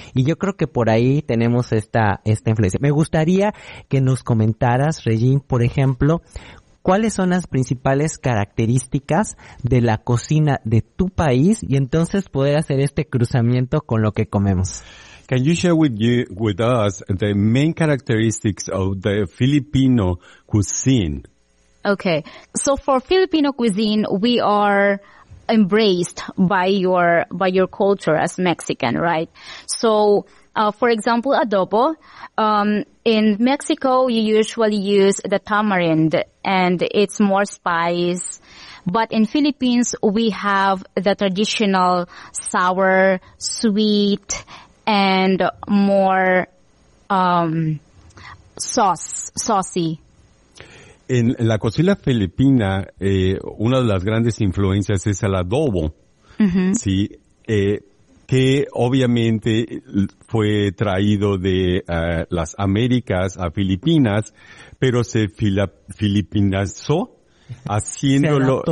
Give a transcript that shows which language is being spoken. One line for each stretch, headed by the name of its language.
Spanish: Y yo creo que por ahí tenemos esta influencia. Me gustaría que nos comentaras, Regine, por ejemplo, ¿cuáles son las principales características de la cocina de tu país? Y entonces poder hacer este cruzamiento con lo que comemos.
English: Can you share with us the main characteristics of the Filipino cuisine? Okay. So for Filipino cuisine, we are embraced by your culture as Mexican, right? So, for example, adobo. In Mexico, you usually use the tamarind and it's more spice. But in Philippines, we have the traditional sour, sweet, and more saucy.
Spanish: En la cocina filipina, una de las grandes influencias es el adobo, mm-hmm. ¿sí? Que obviamente fue traído de las Américas a Filipinas, pero se filipinazó, haciéndolo,